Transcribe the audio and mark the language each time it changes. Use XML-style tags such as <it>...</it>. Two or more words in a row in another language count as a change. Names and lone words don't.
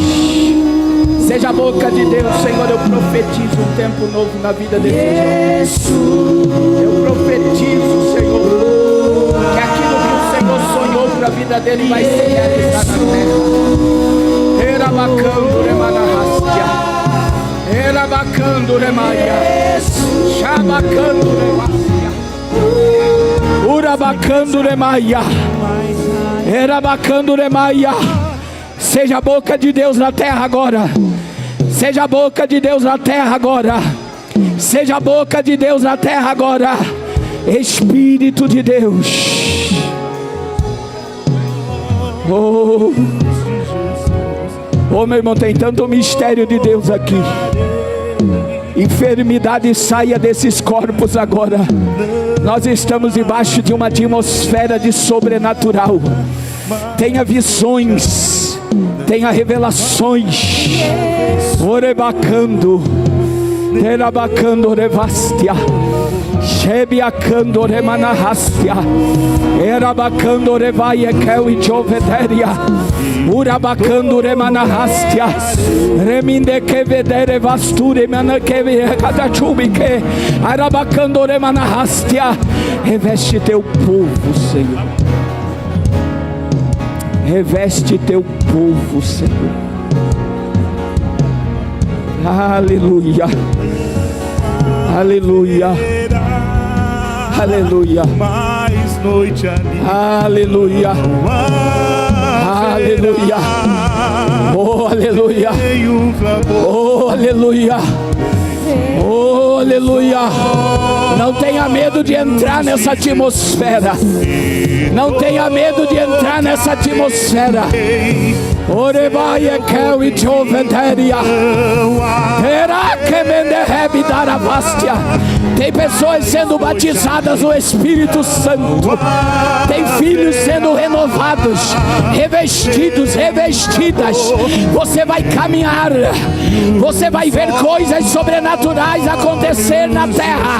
<pt>Seja a boca de Deus, Senhor. Eu profetizo um tempo novo na vida desse jovem. Eu profetizo, Senhor, que aquilo que o Senhor sonhou para a vida dele vai ser realizado na terra. Era bacana, remanahastia. Era bacana, remaia. Shabacando, remaia. Urabacando, remaia. Era bacana, remaia. Seja a boca de Deus na terra agora. Seja a boca de Deus na terra agora. Seja a boca de Deus na terra agora. Espírito de Deus. Oh, oh, meu irmão, tem tanto mistério de Deus aqui. Enfermidade saia desses corpos agora. Nós estamos debaixo de uma atmosfera de sobrenatural. Tenha visões, tenha revelações. Orebacando, terabacando, revastia. Shebiacando, remanahastia. Erabacando, revaia, kel e choveteria. Urabacando, remanahastia. Reminde que vedere vasture, mana que catachubike. Arabacando, remanahastia. Reveste teu povo, Senhor. Reveste teu povo, Senhor. Aleluia. Aleluia. Aleluia. mais noite ali. Aleluia. Aleluia. Oh, aleluia. Oh, aleluia. Oh, aleluia. Não tenha medo de entrar nessa atmosfera. Não tenha medo de entrar nessa atmosfera. Orebaia kel e choventeria. Era que menderebe daravastia. Tem pessoas sendo batizadas no Espírito Santo. Tem filhos sendo renovados, revestidos, revestidas. Você vai caminhar. Você vai ver coisas sobrenaturais acontecer na terra.</pt>